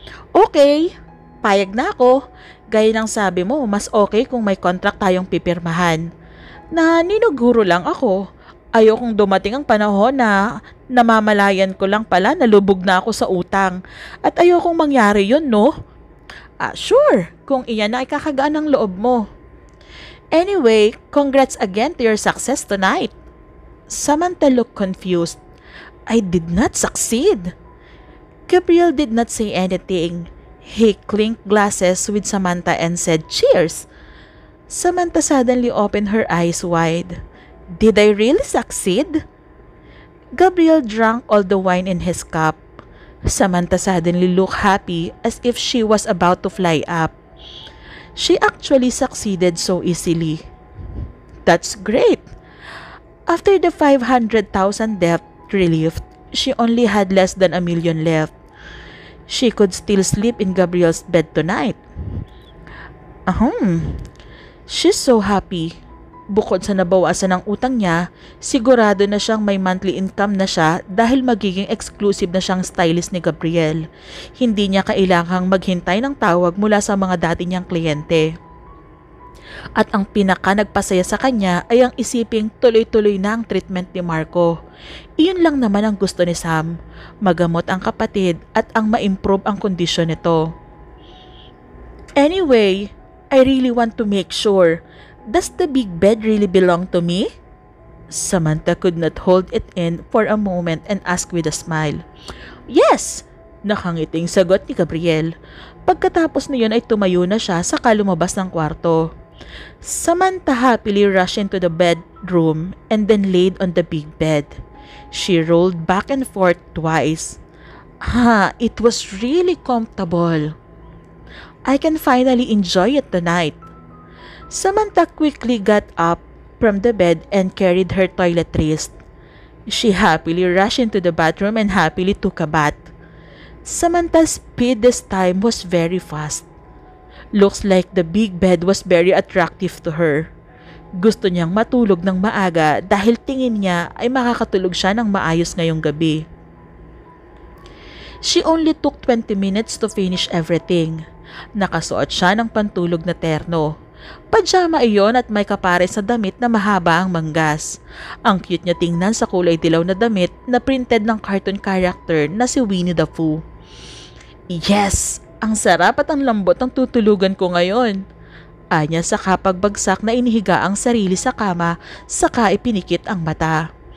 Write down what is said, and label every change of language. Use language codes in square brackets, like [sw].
[tl] Okay, payag na ako. Gaya ng sabi mo, mas okay kung may contract tayong pipirmahan. Naninuguro lang ako. Ayokong dumating ang panahon na namamalayan ko lang pala na lubog na ako sa utang. At ayokong mangyari yun, no? Sure, kung iyan na ay kakagaan ng loob mo. [en] Anyway, congrats again to your success tonight. Samantha looked confused. I did not succeed. Gabriel did not say anything. He clinked glasses with Samantha and said, "Cheers!" Samantha suddenly opened her eyes wide. Did I really succeed? Gabriel drank all the wine in his cup. Samantha suddenly looked happy as if she was about to fly up. She actually succeeded so easily. That's great. After the 500,000 debt relief, she only had less than 1 million left. She could still sleep in Gabriel's bed tonight. She's so happy. [tl] Bukod sa nabawasan ng utang niya, sigurado na siyang may monthly income na siya dahil magiging exclusive na siyang stylist ni Gabriel. Hindi niya kailangang maghintay ng tawag mula sa mga dati niyang kliyente. At ang pinaka nagpasaya sa kanya ay ang isiping tuloy-tuloy na ang treatment ni Marco. Iyon lang naman ang gusto ni Sam, magamot ang kapatid at ang ma-improve ang kondisyon nito. [en] Anyway, I really want to make sure, does the big bed really belong to me? Samantha could not hold it in for a moment and asked with a smile. [tl] Yes! Nakangiting sagot ni Gabriel. Pagkatapos niyon ay tumayo na siya saka lumabas ng kwarto. [en] Samantha happily rushed into the bedroom and then laid on the big bed. She rolled back and forth twice. It was really comfortable. I can finally enjoy it tonight. Samantha quickly got up from the bed and carried her toiletries. She happily rushed into the bathroom and happily took a bath. Samantha's speed this time was very fast. Looks like the big bed was very attractive to her. [tl] Gusto niyang matulog ng maaga dahil tingin niya ay makakatulog siya ng maayos ngayong gabi. [en] She only took 20 minutes to finish everything. [tl] Nakasuot siya ng pantulog na terno. Pajama iyon at may kapares na damit na mahaba ang manggas. Ang cute niya tingnan sa kulay dilaw na damit na printed ng cartoon character na si Winnie the Pooh. Yes! Ang sarap at ang lambot ng tutulugan ko ngayon. Anya sa kapagbagsak na inihiga ang sarili sa kama saka ipinikit ang mata.